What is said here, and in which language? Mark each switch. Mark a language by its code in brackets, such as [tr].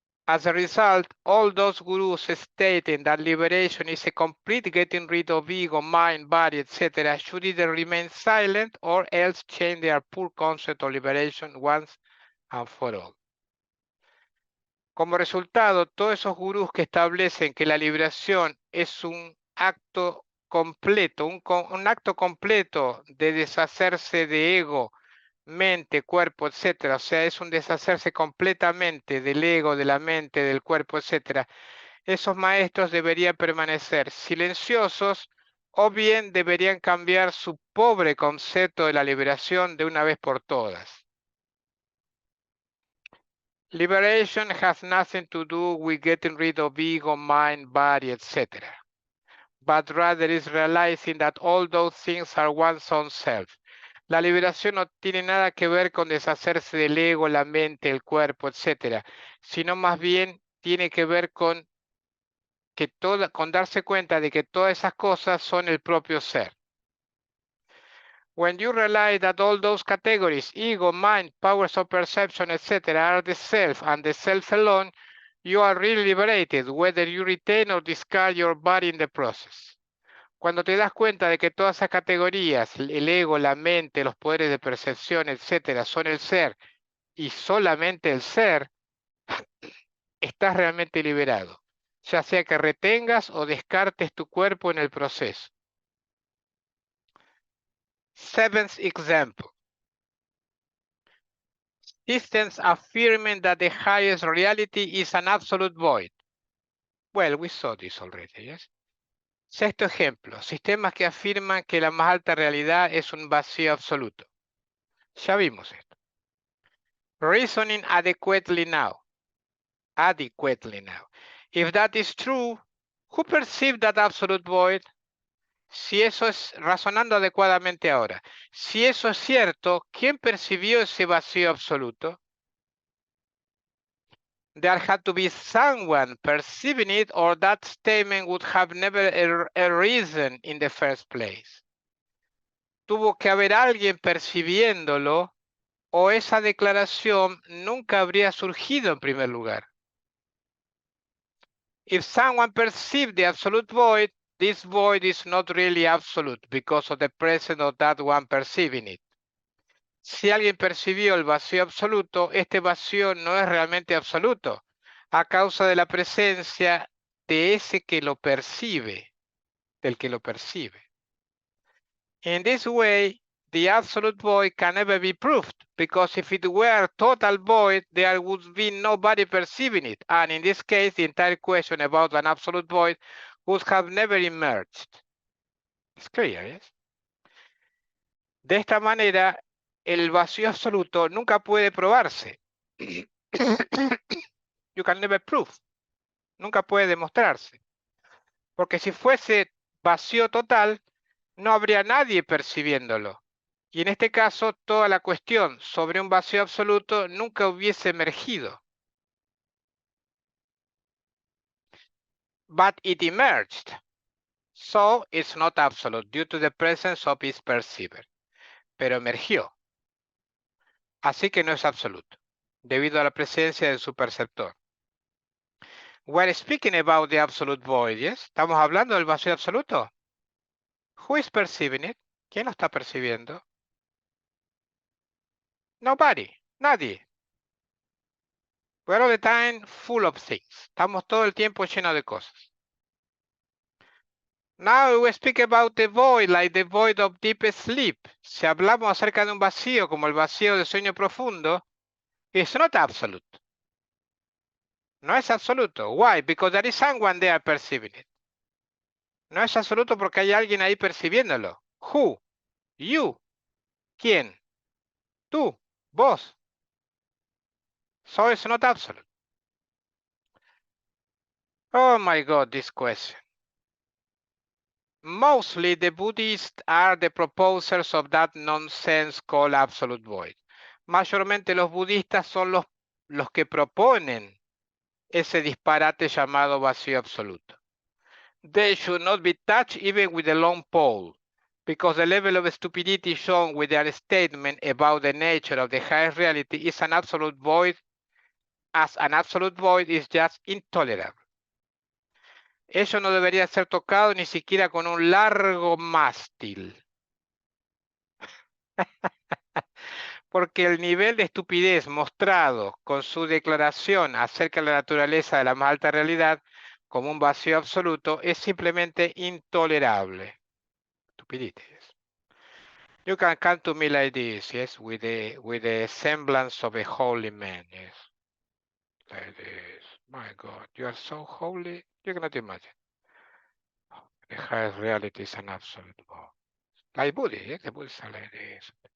[en] As a result, all those gurus stating that liberation is a complete getting rid of ego, mind, body, etc., should either remain silent or else change their poor concept of liberation once and for all. [es] Como resultado, todos esos gurús que establecen que la liberación es un acto completo, un acto completo de deshacerse de ego, mente, cuerpo, etcétera, o sea, es un deshacerse completamente del ego, de la mente, del cuerpo, etcétera. Esos maestros deberían permanecer silenciosos o bien deberían cambiar su pobre concepto de la liberación de una vez por todas. [en] Liberation has nothing to do with getting rid of ego, mind, body, etc. But rather is realizing that all those things are one's own self. [es] La liberación no tiene nada que ver con deshacerse del ego, la mente, el cuerpo, etc., sino más bien tiene que ver con darse cuenta de que todas esas cosas son el propio ser. [en] When you realize that all those categories, ego, mind, powers of perception, etc., are the self and the self alone, you are really liberated, whether you retain or discard your body in the process. [es] Cuando te das cuenta de que todas esas categorías, el ego, la mente, los poderes de percepción, etc., son el ser y solamente el ser, estás realmente liberado, ya sea que retengas o descartes tu cuerpo en el proceso. [en] Seventh example. Systems affirming that the highest reality is an absolute void. Well, we saw this already, yes? [es] Sexto ejemplo. Sistemas que afirman que la más alta realidad es un vacío absoluto. Ya vimos esto. [en] Reasoning adequately now. Adequately now. If that is true, who perceived that absolute void? [es] Si eso es, razonando adecuadamente ahora, si eso es cierto, ¿quién percibió ese vacío absoluto? [en] There had to be someone perceiving it or that statement would have never arisen in the first place. [es] Tuvo que haber alguien percibiéndolo o esa declaración nunca habría surgido en primer lugar. [en] If someone perceived the absolute void, this void is not really absolute because of the presence of that one perceiving it. [es] Si alguien percibió el vacío absoluto, este vacío no es realmente absoluto, a causa de la presencia de ese que lo percibe, del que lo percibe. [en] In this way, the absolute void can never be proved, because if it were total void, there would be nobody perceiving it. And in this case, the entire question about an absolute void would have never emerged. It's clear, yes? [es] De esta manera, el vacío absoluto nunca puede probarse. [en] You can never prove. [es] Nunca puede demostrarse. Porque si fuese vacío total, no habría nadie percibiéndolo. Y en este caso, toda la cuestión sobre un vacío absoluto nunca hubiese emergido. [en] But it emerged. So it's not absolute due to the presence of its perceiver. [es] Pero emergió. Así que no es absoluto, debido a la presencia de su perceptor. [en] We're speaking about the absolute void, yes? [es] ¿Estamos hablando del vacío absoluto? [en] Who is perceiving it? [es] ¿Quién lo está percibiendo? [en] Nobody. [es] Nadie. [en] We're all the time full of things. [es] Estamos todo el tiempo llenos de cosas. [en] Now we speak about the void, like the void of deep sleep. [es] Si hablamos acerca de un vacío, como el vacío de sueño profundo, [en] it's not absolute. [es] No es absoluto. [en] Why? Because there is someone there perceiving it. [es] No es absoluto porque hay alguien ahí percibiéndolo. [en] Who? You. [es] ¿Quién? Tú. Vos. [en] So it's not absolute. Oh my God, this question. Mostly the Buddhists are the proposers of that nonsense called absolute void. [es] Mayormente los budistas son los que proponen ese disparate llamado vacío absoluto. [en] They should not be touched even with a long pole, because the level of stupidity shown with their statement about the nature of the highest reality is an absolute void, as an absolute void is just intolerable. [es] Eso no debería ser tocado ni siquiera con un largo mástil. Porque el nivel de estupidez mostrado con su declaración acerca de la naturaleza de la más alta realidad como un vacío absoluto es simplemente intolerable. [en] Stupidity. You can come to me like this, yes, with the semblance of a holy man, yes. Like this. My God, you are so holy, you cannot imagine. The highest reality is an absolute void. Like Buddhists, yes, the Buddhists are like this.